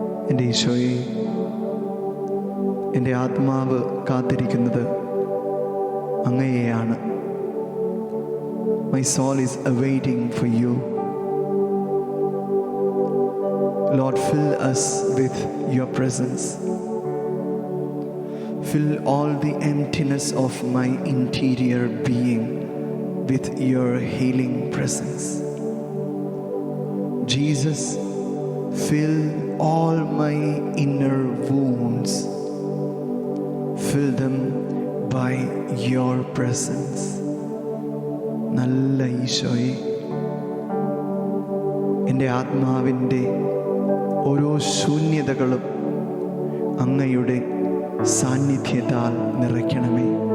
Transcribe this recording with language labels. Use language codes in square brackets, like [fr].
[ml] എൻ്റെ ഈശോയെ, എൻ്റെ ആത്മാവ് കാത്തിരിക്കുന്നത് അങ്ങയെയാണ്. [en] My soul is awaiting for you. Lord, fill us with your presence. Fill all the emptiness of my interior being with your healing presence. Jesus, fill all my inner wounds. Fill them by your presence. [ml] നല്ല ഈശോയെ, എൻ്റെ ആത്മാവിൻ്റെ ഓരോ ശൂന്യതകളും അങ്ങയുടെ സാന്നിധ്യത്താൽ നിറയ്ക്കണമേ.